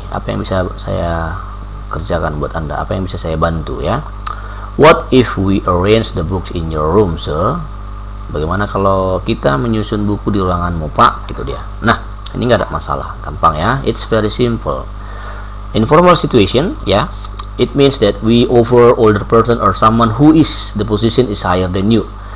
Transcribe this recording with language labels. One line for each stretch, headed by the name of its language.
Indonesian: Apa yang bisa saya kerjakan buat Anda? Apa yang bisa saya bantu, ya?
English: What if we arrange the books in your room, sir?
Indonesian: Bagaimana kalau kita menyusun buku di ruanganmu, Pak? Itu dia. Nah, ini nggak ada masalah, gampang ya.
English: It's very simple. Informal situation, ya. It means that we offer older person or someone who is the position is higher than you.